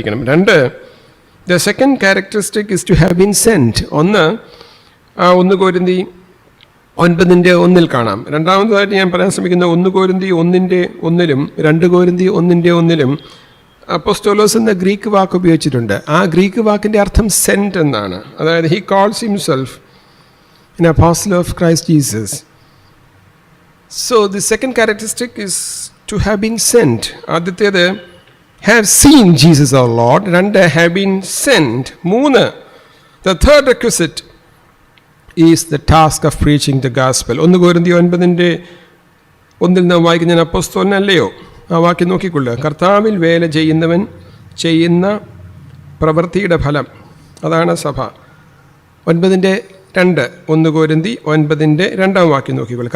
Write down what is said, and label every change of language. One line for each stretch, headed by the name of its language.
English: 2, the second characteristic is to have been sent.
Malayalam: 1 കൊരിന്ത്യർ 9:1 കാണാം. രണ്ടാമതായിട്ട് ഞാൻ പറയാൻ ശ്രമിക്കുന്ന 1 കൊരിന്ത്യർ 1:1 2 കൊരിന്ത്യർ 1:1 അപ്പോസ്തോലോസ് എന്ന ഗ്രീക്ക് വാക്ക് ഉപയോഗിച്ചിട്ടുണ്ട്. ആ ഗ്രീക്ക് വാക്കിൻ്റെ അർത്ഥം സെൻറ്റ് എന്നാണ്. അതായത്
English: he calls himself an apostle of Christ Jesus. So the second characteristic is to have been sent.
Malayalam: ആദ്യത്തേത്
English: have seen Jesus our Lord. 2, have been sent. 3, the third requisite is the task of preaching the gospel.
Malayalam: 1 കൊരിന്ത്യർ 9:1 നാം വായിക്കുന്ന, ഞാൻ അപ്പോസ്തലനല്ലയോ? ആ വാക്യം നോക്കിക്കൊള്ളുക. കർത്താവിൽ വേല ചെയ്യുന്നവൻ ചെയ്യുന്ന പ്രവൃത്തിയുടെ ഫലം, അതാണ് സഭ. 9:2 1 കൊരിന്ത്യർ 9:2 വാക്യം നോക്കിക്കൊള്ളുക.